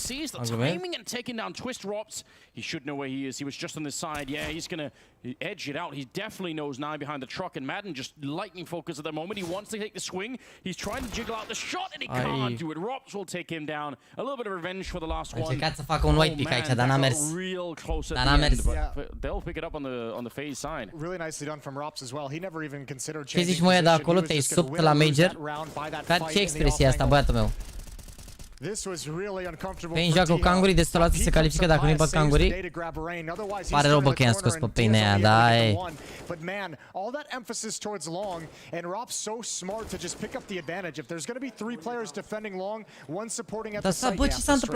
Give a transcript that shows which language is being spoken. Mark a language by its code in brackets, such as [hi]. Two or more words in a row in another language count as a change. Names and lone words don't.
[en] Sees the timing and taking down Twist Robs. He should know where he is. He was just on this side. Yeah, he's going to edge it out. He definitely knows now behind the truck. And Madden just lightning focus at the moment. He wants to take the swing. He's trying to jiggle out the shot, and he can't do it. Robs will take him down. A little bit of revenge for the last one. [ro] Încercat să facă un [en] white pick [ro] aici, dar n-a mers. Dar n-a mers. [en] They'll pick it up on the phase side. Really nicely done from Robs as well. He never even considered [ro] Ce zici, mă, de acolo? Te-ai subt la Major? Ce expresie asta, băiatul meu? Pain joacă cu Kangurii, de 100% se califică dacă nu-i bat Kangurii. Pare rău, bă, că i-am scos pe Pain aia, da, e. Dar să, bă, ce s-a întâmplat?